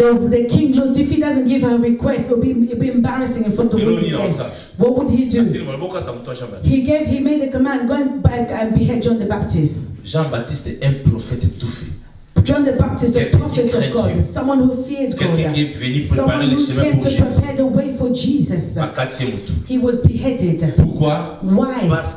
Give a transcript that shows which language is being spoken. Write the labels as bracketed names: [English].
[English] The king looked, if he doesn't give her a request, it'll be embarrassing in front of witnesses. What would he do? He made a command, go back and behead John the Baptist. [French] Jean-Baptiste est un prophète tout fait. [English] John the Baptist, a prophet of God, someone who feared God, someone who came to prepare the way for Jesus. He was beheaded. Why?